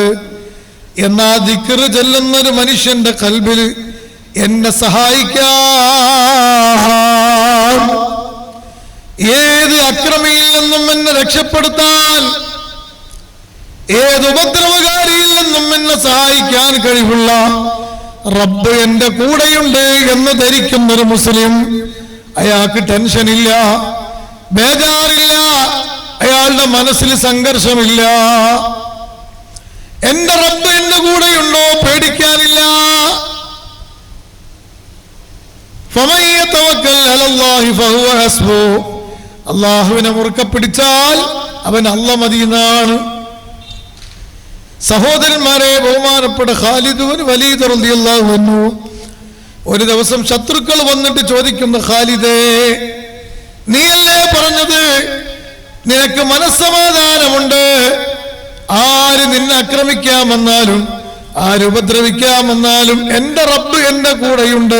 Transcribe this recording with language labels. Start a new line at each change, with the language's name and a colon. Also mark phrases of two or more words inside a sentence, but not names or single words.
Malayalam: എന്നാ ദിക്ർ ചെല്ലുന്നൊരു മനുഷ്യന്റെ ഖൽബിൽ എന്നെ സഹായിക്കാൻ, ഏത് അക്രമിയിൽ നിന്നും എന്നെ രക്ഷപ്പെടുത്താൻ, ഏത് ഉപദ്രവകാരിയിൽ നിന്നും എന്നെ സഹായിക്കാൻ കഴിവുള്ള റബ്ബ് എന്റെ കൂടെയുണ്ട് എന്ന് ധരിക്കുന്നൊരു മുസ്ലിം, അയാൾക്ക് ടെൻഷനില്ല, ബേജാറില്ല, അയാളുടെ മനസ്സിൽ സംഘർഷമില്ല. എന്റെ റബ്ബ് എന്റെ കൂടെയുണ്ടോ, പേടിക്കാനില്ല.
Arabic: فمن يتوكل على الله فهو حسبه.
Malayalam: അള്ളാഹുവിനെ മുറുക്കെ പിടിച്ചാൽ അവൻ അല്ല മദീനാണ്. സഹോദരന്മാരെ, ബഹുമാനപ്പെട്ട ഖാലിദ് ബിൻ വലീദ്
Arabic: رضي الله عنه
Malayalam: ഒരു ദിവസം ശത്രുക്കൾ വന്നിട്ട് ചോദിക്കുന്നു, ഖാലിദേ, നീയല്ലേ പറഞ്ഞത് നിനക്ക് മനസ്സമാധാനമുണ്ട്, ആര് നിന്നെ ആക്രമിക്കാമെന്നാലും ആരുപദ്രവിക്കാമെന്നാലും എന്റെ റബ്ബ് എന്റെ കൂടെയുണ്ട്.